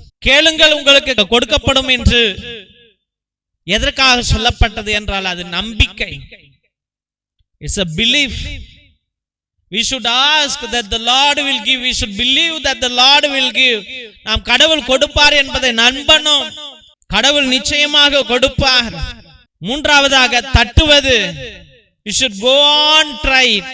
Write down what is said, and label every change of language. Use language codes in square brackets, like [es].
[ta] கேளுங்கள் உங்களுக்கு கொடுக்கப்படும் என்று எதற்காக சொல்லப்பட்டது என்றால் அது நம்பிக்கை. [en] It's a belief. We should ask that the Lord will give. We should believe that the Lord will give. [ta] நாம் கடவுள் கொடுப்பார் என்பதை நம்பணும். கடவுள் நிச்சயமாக கொடுப்பார். மூன்றாவதாக தட்டுவது. [en] You should go on try.